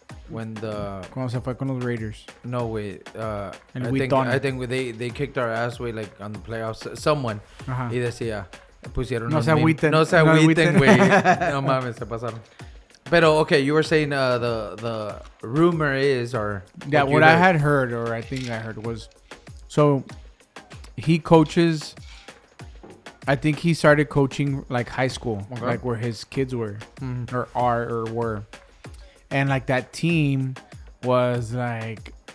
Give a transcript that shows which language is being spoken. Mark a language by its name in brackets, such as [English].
[Spanish] Cuando se fue con los Raiders. No, güey. [English] I think they kicked our ass, güey, like on the playoffs. Someone. [Spanish] Ajá. Y decía, pusieron no se agüiten. No se agüiten, güey. No mames, se pasaron. [English] Pero, okay, you were saying the rumor is, or... Yeah, what I had heard, or I think I heard was... So, he coaches... I think he started coaching, like, high school. Okay. Like, where his kids were. Mm-hmm. Or are, or were. And, like, that team was, like...